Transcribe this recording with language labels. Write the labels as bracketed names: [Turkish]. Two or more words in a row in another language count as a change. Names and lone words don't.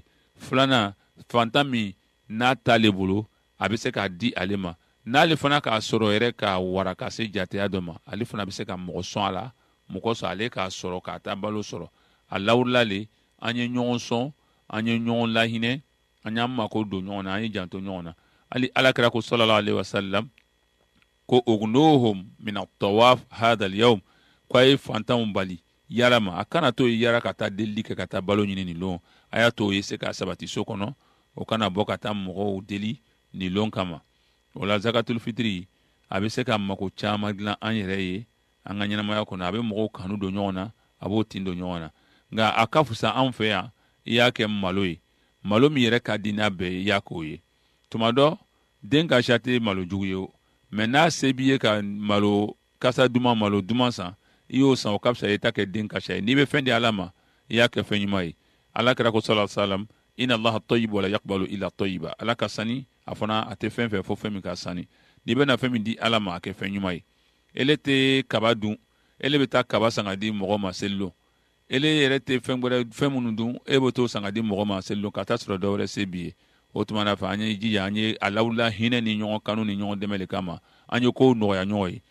[Bambara] Filanan fantan min n'a t'ale bolo a bɛ se k'a di ale ma. N'ale fana k'a sɔrɔ yɛrɛ k'a wara ka se jateya dɔ ma ale fana bɛ se ka mɔgɔ sɔn a la, mɔgɔ sɔn ale k'a sɔrɔ k'a taa balo sɔrɔ. A lawurila le an ye ɲɔgɔn sɔn, an ye ɲɔgɔn lahinɛ, an y'an mako don ɲɔgɔn na, an ye janto ɲɔgɔn na. Hali alakira ko [Arabic] صلى الله عليه وسلم [Bambara] ko [Arabic] أغنوهم من الطواف هذا اليوم [Bambara] ko a ye fantanw bali yala ma. A kana to yara ka taa delili kɛ ka taa balo ɲini nin lon. A y'a to ye se ka sabati so kɔnɔ o kana bɔ ka taa mɔgɔw deli nin lon kama. O la zakatul fitiri a bɛ se ka mako caman dilan an yɛrɛ ye an ka ɲɛnamaya kɔnɔ. A bɛ mɔgɔw kanu don ɲɔgɔn na, a b'o tin don ɲɔgɔn na. Nka a ka fusa anw fɛ yan i y'a kɛ malo ye. Malo min yɛrɛ ka di n'a bɛɛ ye i y'a k'o ye. Tuma dɔ den ka sa tɛ malo jugu ye o. Mais n'a se b'i ye ka malo kasa duman malo duman san i y'o san o ka fisa i ta kɛ den ka sa ye. N'i bɛ fɛn di ala ma i y'a kɛ fɛn ɲuman ye. [Arabic] Ala kira ko صلى الله عليه وسلم إن الله طيب ولا يقبل إلا طيبا. [Bambara] Ala ka sani a fana a tɛ fɛn fɛ fo fɛn min ka sani. N'i bɛna fɛn min di ala ma a kɛ fɛn ɲuman ye. Ele tɛ kaba dun, ele bɛ taa kaba san ka di mɔgɔ ma selilon. Ele yɛrɛ tɛ fɛn minnu dun e bɛ t'o san ka di mɔgɔ ma selilon ka taa sɔrɔ dɔ wɛrɛ se b'i ye. O tuma na fɛ an ye jija an ye a lawula hinɛ ni ɲɔgɔn kanu ni ɲɔgɔn dɛmɛ de kama an ye kow nɔgɔya ɲɔgɔn ye.